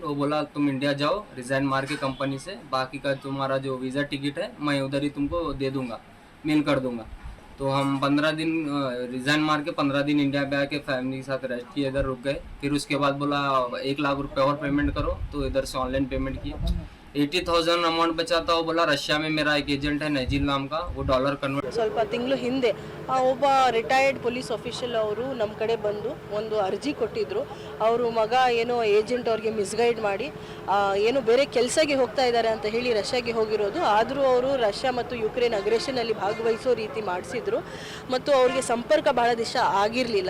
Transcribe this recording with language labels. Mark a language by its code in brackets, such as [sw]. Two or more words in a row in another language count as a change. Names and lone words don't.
[hi] वो बोला तुम इंडिया जाओ, रिज़ाइन मार के कंपनी से, बाकी का तुम्हारा जो [en] visa ticket [hi] है मैं उधर ही तुमको दे दूँगा, मेल कर दूँगा। तो हम 15 दिन रिज़ाइन मार के 15 दिन इंडिया पे आके फैमिली के साथ रेस्ट किए, इधर रुक गए। फिर उसके बाद बोला 1 लाख रुपये और पेमेंट करो, तो इधर से [en] online payment [hi] किया। 80,000 अमाउंट बचा था। वो बोला रशिया में मेरा एक एजेंट है नजील नाम का, वो [en] dollar convert. [kn] ಸ್ವಲ್ಪ ತಿಂಗಳು ಹಿಂದೆ ಒಬ್ಬ [en] retired police official [kn] ಅವರು ನಮ್ಮ ಕಡೆ ಬಂದು ಒಂದು ಅರ್ಜಿ ಕೊಟ್ಟಿದ್ರು. ಅವರು ಮಗ ಏನೋ ಏಜೆಂಟ್ ಅವ್ರಿಗೆ ಮಿಸ್ಗೈಡ್ ಮಾಡಿ ಏನೋ ಬೇರೆ ಕೆಲಸಕ್ಕೆ ಹೋಗ್ತಾ ಇದ್ದಾರೆ ಅಂತ ಹೇಳಿ ರಷ್ಯಾಗೆ ಹೋಗಿರೋದು. ಆದರೂ ಅವರು ರಷ್ಯಾ ಮತ್ತು ಯುಕ್ರೇನ್ ಅಗ್ರೆಷನಲ್ಲಿ ಭಾಗವಹಿಸೋ ರೀತಿ ಮಾಡಿಸಿದ್ರು ಮತ್ತು ಅವ್ರಿಗೆ ಸಂಪರ್ಕ ಭಾಳ ದಿವಸ ಆಗಿರಲಿಲ್ಲ.